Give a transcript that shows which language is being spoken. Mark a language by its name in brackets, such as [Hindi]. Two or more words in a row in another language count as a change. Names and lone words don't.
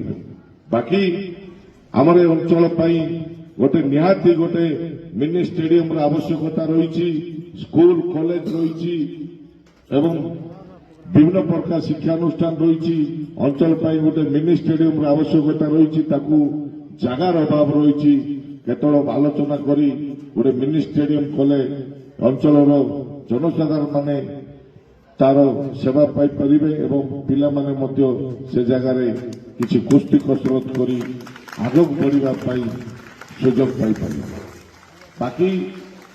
[Odia] ବାକି ଆମର ଅଞ୍ଚଳ ଗୋଟେ ନିହାତି ଗୋଟେ [English] mini stadium [Odia] ଆବଶ୍ୟକତା ରହି [English] school college [Odia] ରହି ଏବଂ ବିଭିନ୍ନ ପ୍ରକାର ଶିକ୍ଷାନୁଷ୍ଠାନ ରହି ଅଞ୍ଚଳ ଗୋଟେ [English] mini stadium [Odia] ଆବଶ୍ୟକତା ରହି ଜାଗାର ଅଭାବ ରହି କେତେବେଳେ ଆଲୋଚନା କରି ଗୋଟେ [English] mini stadium [Odia] କଲେ ଅଞ୍ଚଳର ଜନସାଧାରଣ ମାନେ ତାର ସେବା ପାଇପାରିବେ ଏବଂ ପିଲାମାନେ ମଧ୍ୟ ସେ ଜାଗାରେ କିଛି କୁସ୍ତି କସରତ କରି ଆଗକୁ ବଢ଼ିବା ପାଇଁ ସୁଯୋଗ ପାଇପାରିବେ। ବାକି